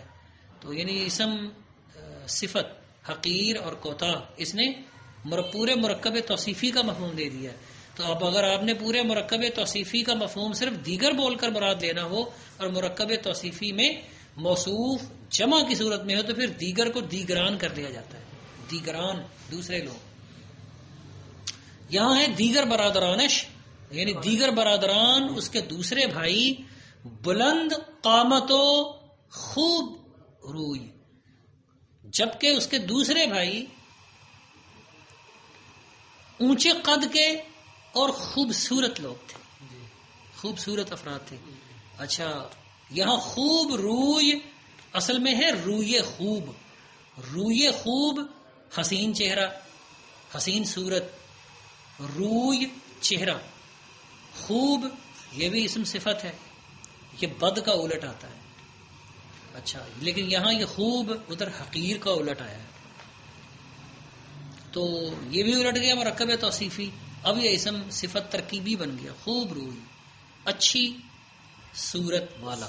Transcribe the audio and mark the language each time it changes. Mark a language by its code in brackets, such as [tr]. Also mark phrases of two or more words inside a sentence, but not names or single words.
[ur] تو یعنی اسم صفت حقیر اور کوتاہ اس نے پورے مرکب توصیفی کا مفہوم دے دیا ہے. تو اب اگر آپ نے پورے مرکب توصیفی کا مفہوم صرف دیگر بول کر مراد لینا ہو اور مرکب توصیفی میں موصوف جمع کی صورت میں ہو تو پھر دیگر کو دیگران کر دیا جاتا ہے. دیگران دوسرے لوگ. یہاں ہے [fa] دیگر برادرانش، [ur] یعنی [fa] دیگر برادران [ur] اس کے دوسرے بھائی [fa] بلند قامت و خوب روی، [ur] جبکہ اس کے دوسرے بھائی اونچے قد کے اور خوبصورت لوگ تھے، خوبصورت افراد تھے. اچھا، یہاں [fa] خوب روی [ur] اصل میں ہے [fa] روی خوب. روی خوب [ur] حسین چہرہ، حسین صورت. روی چہرہ، خوب یہ بھی اسم صفت ہے، یہ بد کا الٹ آتا ہے. اچھا، لیکن یہاں یہ خوب ادھر حقیر کا الٹ آیا ہے، تو یہ بھی الٹ گیا مرکب توصیفی. اب یہ اسم صفت ترکیبی بن گیا، [fa] خوب روی، [ur] اچھی صورت والا.